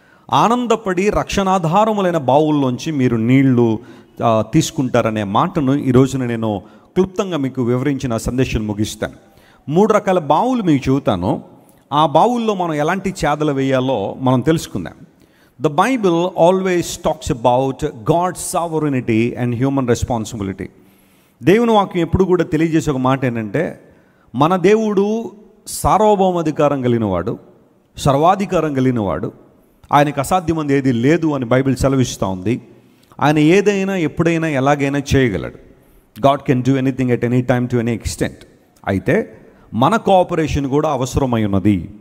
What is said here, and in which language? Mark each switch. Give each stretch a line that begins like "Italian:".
Telugu: ఆనందపడి రక్షణాధారములైన బావుల్లోంచి మీరు నీళ్లు తీసుకుంటారనే మాటను ఈరోజున నేను క్లుప్తంగా మీకు వివరించిన సందేశం ముగిస్తాను. 3 రకాల బావులు మీకు చెబుతాను. ఆ బావుల్లో మనం ఎలాంటి చేదలు వేయాలో మనం తెలుసుకుందాం.
English: The Bible always talks about God's sovereignty and human responsibility.
Telugu: దేవుని వాక్యం ఎప్పుడు కూడా తెలియజేసే ఒక మాట ఏంటంటే, మన దేవుడు సార్వభౌమాధికారం కలిగినవాడు, సర్వాధికారం కలిగినవాడు, ఆయనకు అసాధ్యమైనది ఏది లేదు అని బైబిల్ సెలవిస్తూ ఉంది. ఆయన ఏదైనా ఎప్పుడైనా ఎలాగైనా చేయగలడు.
English: God can do anything at any time to any extent.
Telugu: అయితే మన కోఆపరేషన్ కూడా అవసరమై ఉన్నది.